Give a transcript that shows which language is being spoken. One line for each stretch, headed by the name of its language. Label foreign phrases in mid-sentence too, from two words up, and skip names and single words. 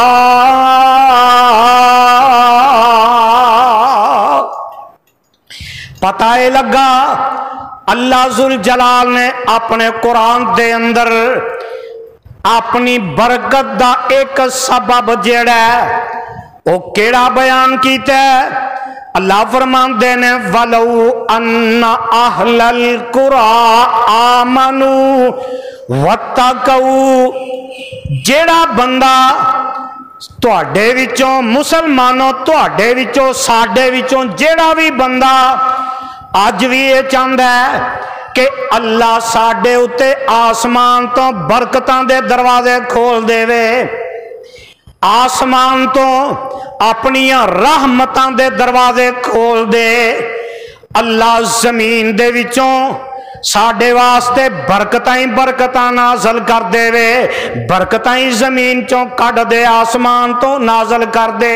Punjabi: پتا ہے لگا اللہ ذوالجلال نے اپنے قرآن دے اندر اپنی برکت دا ایک سبب جیہڑا وہ کیہڑا بیان کیتا ہے. اللہ فرماندے نے
Arabic: ولو أن أهل القرى آمنوا واتقوا,
Punjabi: جیہڑا بندہ تہاڈے وچوں مسلمانوں تہاڈے وچوں ساڈے وچوں جیہڑا بھی بندہ اج بھی یہ چاہتا ہے کہ اللہ ساڈے اتے آسمان توں برکتاں دے دروازے کھول دیوے، آسمان توں اپنیاں رحمتاں دے دروازے کھول دے، اللہ زمین دے وچوں ساڈے واسطے برکتاں ہی برکتاں نازل کر دیوے، برکتاں ہی زمین چوں کڈھ دے، آسمان توں نازل کر دے.